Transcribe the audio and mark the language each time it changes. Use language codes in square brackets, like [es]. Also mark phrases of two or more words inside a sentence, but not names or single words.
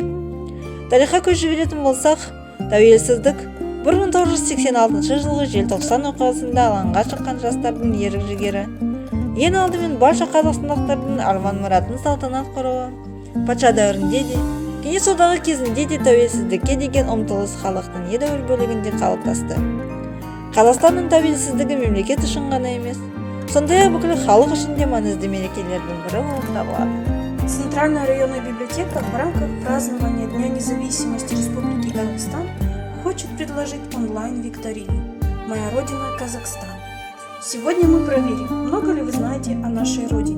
[kk] Тарихқа көз жіберетін болсақ, тәуелсіздік 1986 жылғы желтоқсан оқиғасында алаңға шыққан жастардың ерік-жігері, ең алдымен барша қазақстандықтардың арман мұратын салтанат құруы, патша дәуірінде де, кеңес одағы кезінде де тәуелсіздікке деген ұмтылыс халықтың едәуір бөлігінде қалыптасты. Қазақстанның тәуелсіздігі мемлекет үшін ғана емес, сондай-ақ бүкіл халық үшін де маңызды мерекелердің бірі болып табылады. [ru] Центральная районная библиотека в рамках празднования Дня независимости Республики Казахстан хочет предложить онлайн-викторину «Моя родина Казахстан». Сегодня мы проверим, много ли вы знаете о нашей родине.